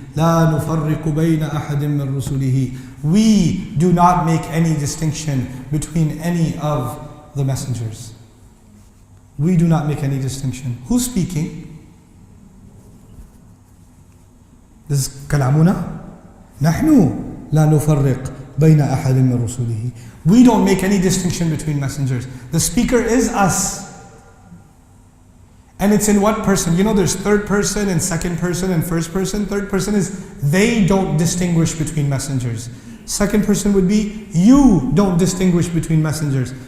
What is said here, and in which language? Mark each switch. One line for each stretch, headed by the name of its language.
Arabic: لا نفرق بين أحد من رسله.
English: We do not make any distinction between any of the messengers. We do not make any distinction. Who's speaking? This is كلامنا.
Arabic: نحن لا نفرق بين أحد من رسله.
English: We don't make any distinction between messengers. The speaker is us. And it's in what person? There's third person and second person and first person. Third person is they don't distinguish between messengers. Second person would be you don't distinguish between messengers.